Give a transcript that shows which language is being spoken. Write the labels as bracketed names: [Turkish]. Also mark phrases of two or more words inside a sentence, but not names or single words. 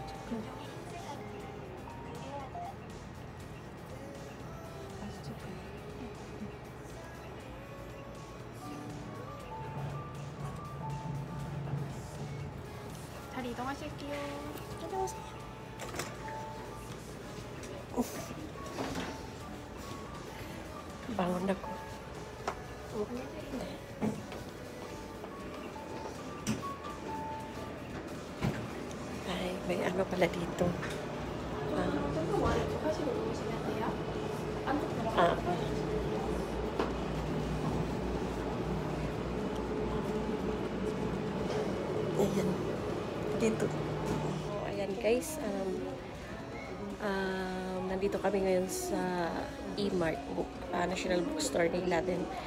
[Korean] 자리 이동하실게요. 안녕하세요. [Filipino] Bangon ako. Ay, may ano pala dito. [Korean] 하시고 누우시면 돼요. [Filipino] Ah. Ayan. Dito. Ayan guys. Nandito kami ngayon sa E-Mart National Bookstore nila din.